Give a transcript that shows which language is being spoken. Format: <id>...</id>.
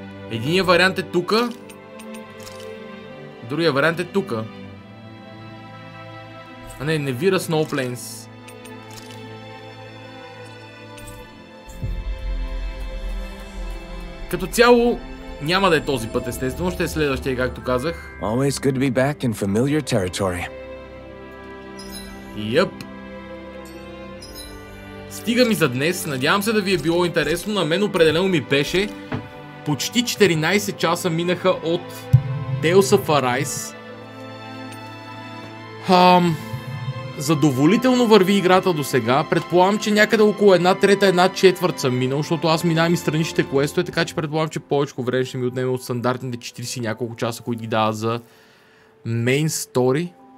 <bg>Единият вариант е тука. Другия вариант е тука. А не, Невира Snowplains. Като цяло няма да е този път, естествено, ще е следващия, както казах.</bg> <en>Always good to be back in familiar territory.</en> <bg>Йъп. Стига ми за днес, надявам се да ви е било интересно, на мен определено ми беше. Почти 14 часа минаха от Tales of Arise. Задоволително върви играта до сега. Предполагам, че някъде около 1/3, 1/4 съм минал, защото аз минавам и страничните квестове, така че предполагам, че повече време ще ми отнеме от стандартните 40 няколко часа, които ги дава за Main Story.</bg>